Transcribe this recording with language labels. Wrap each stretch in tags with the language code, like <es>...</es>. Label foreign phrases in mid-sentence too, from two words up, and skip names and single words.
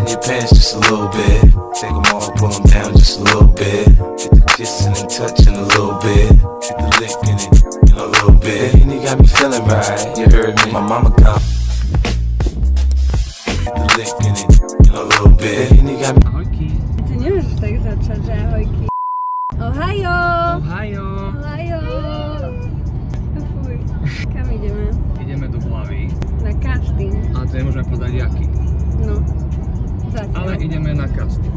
<en>your pants just a little bit. Take them all, pull them down just a little bit. Get the kissing and touching a little bit. Get the licking it in a little bit. And you got me feeling right, you heard me. My mama come. Get the licking it in a little bit. And you got me.</en> <sk>Ahojky. Ty nemôžeš tak začať, že ahojky.</sk> <ja>Ohajo! Ohajo.</ja> <sk>Ohajo! Fuj. Kam ideme? Ideme do Hlavy. Na casting. A to nemôžeme povedať jaký. No. Zatiaľ. Ale ideme na casting.</sk>